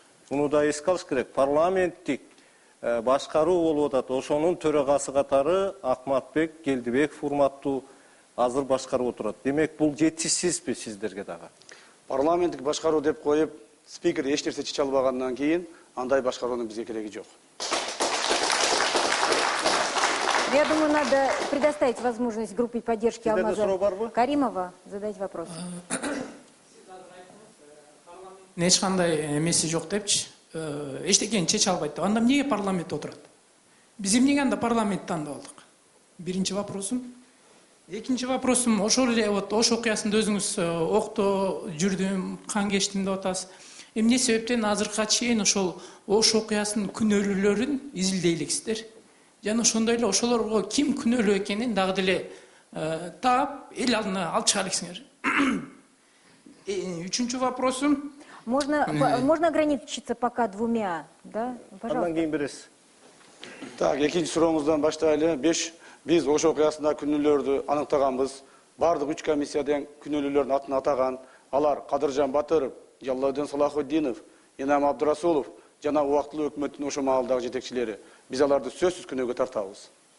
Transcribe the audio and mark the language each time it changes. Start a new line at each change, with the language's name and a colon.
Kyrgyz: Муну да эске алыш керек. Парламенттик башкаруу болуп атат. Ошонун төрагасы катары Акматбек Келдибеков урматтуу азыр башкарып отурат. Демек, бул жетишсизби сиздерге дагы? Парламенттик башкаруу деп коюп, спикер эч нерсе чече албагандан кийин андай башкаруунун бизге кереги жок.
Russian: Я думаю, надо предоставить возможность группе поддержки Алмаза Каримова задать вопрос.
Kyrgyz: Эч кандай эмеси жок депчи, эчтекени чече албайт деп. Анда эмнеге парламентте отурат? Биз эмнеге анда парламентти тандап алдык? Биринчи вопросум. Экинчи вопросум, ошол эле Ош окуясында өзүңүз окто жүрдүм, кан кечтим деп атасыз. Эмне себептен азыркыга чейин ошол Ош окуясынын күнөөлүүлөрүн изилдей элексиздер? Жана ошондой эле ошолорго ким күнөөлүү экенин дагы деле таап, эл алдына алып чыга элексиңер. Үчүнчү вопросум.
Russian: Можно ограничиться пока двумя, да? Пожалуйста.
Kyrgyz: Так, экинчи сурооңуздан баштайлы. Биз Ош окуясында күнөөлөрдү аныктаганбыз. Бардык 3 комиссиядан күнөөлүүлөрдүн атын атаган. Алар Кадыржан Батыров, Жалалдин Салахутдинов, Инам Абдурасулов жана убактылуу өкмөттүн ошо маалдагы жетекчилери. Биз аларды сөзсүз күнөөгө тартабыз.